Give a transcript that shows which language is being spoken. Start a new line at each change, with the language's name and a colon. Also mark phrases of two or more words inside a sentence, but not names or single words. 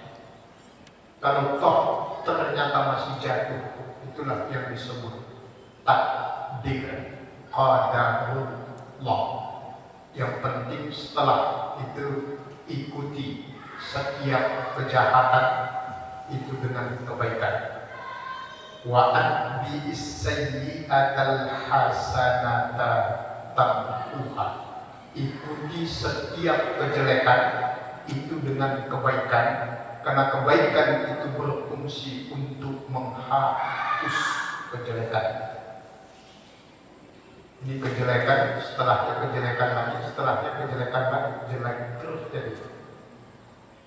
Indonesian: Kalau toh ternyata masih jatuh, itulah yang disebut takdir qadarullah. Yang penting setelah itu ikuti setiap kejahatan itu dengan kebaikan.
Arabic: وأتبع السيئة الحسنة تمحها.
Indonesian: Ikuti setiap kejelekan itu dengan kebaikan, karena kebaikan itu berfungsi untuk menghapus kejelekan. Ini kejelekan, setelahnya kejelekan lagi, setelahnya kejelekan lagi, jelek terus jadi.